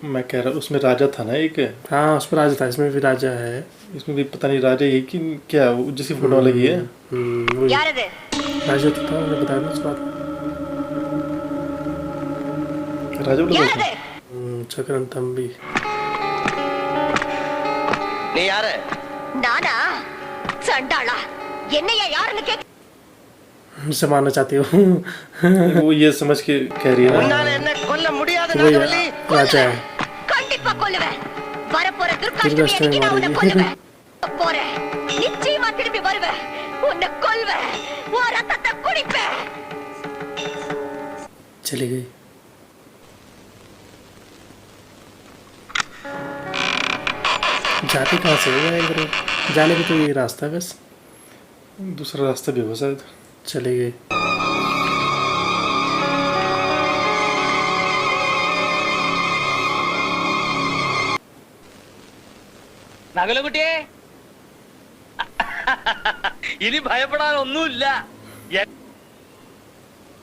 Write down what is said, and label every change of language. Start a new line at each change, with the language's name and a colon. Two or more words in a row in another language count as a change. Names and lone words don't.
Hindi: मैं कह रहा उसमें राजा था ना एक। हाँ उसमें राजा था, इसमें भी राजा है। इसमें भी पता नहीं राजा ये कि क्या वो जिसकी फोटो लगी है। वही राजा तो था, मैंने बताया था उस बात। राजा बोला था। चक्रन तंबी।
Malayalam: നീ ആര്?
Tamil: நானா சண்டாளா என்னையா யாரென்று கேக்க.
Hindi: मुझसे मारना चाहती हो? वो ये समझ के कह रही है ना।
Tamil: உன்னால என்னை கொல்ல முடியாதே
Hindi: वही
Malayalam: നാഗവല്ലി.
Hindi: राजा है।
Tamil: கண்டிப்பா கொல்லுவேன். வரப்போற துர்காஷ்டமி அன்னைக்கு நான் உன்னை கொல்லுவேன். போறேன், நிச்சயமா திரும்பி வருவேன். உன்னை கொல்வேன், உன் ரத்தத்தை குடிப்பேன்.
Hindi: चली गई। जाती कहाँ से है इधर? जाने का तो ये रास्ता है बस, दूसरा रास्ता भी होगा शायद। चली गई।
Malayalam: നഗലകുട്ടിയെ ഇനി ഭയപ്പെടാൻ ഒന്നുമില്ല.